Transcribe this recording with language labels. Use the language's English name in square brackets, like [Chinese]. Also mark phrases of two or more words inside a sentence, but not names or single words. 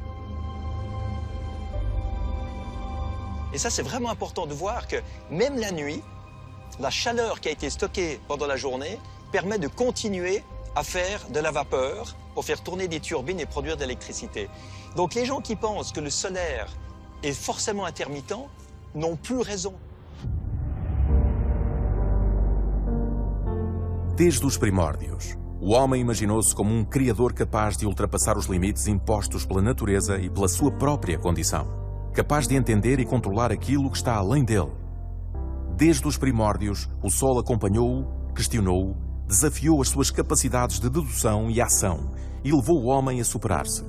[French] Et ça, c'est vraiment important de voir que même la nuit, la chaleur qui a été stockée pendant la journée permet de continuer à faire de la vapeur pour faire tourner des turbines et produire de l'électricité. Donc les gens qui pensent que le solaire est forcément intermittent n'ont plus raison. [Portuguese] Desde os primórdios, o homem imaginou-se como um criador capaz de ultrapassar os limites impostos pela natureza e pela sua própria condição, capaz de entender e controlar aquilo que está além dele. Desde os primórdios, o Sol acompanhou-o, questionou-o, desafiou as suas capacidades de dedução e ação e levou o homem a superar-se.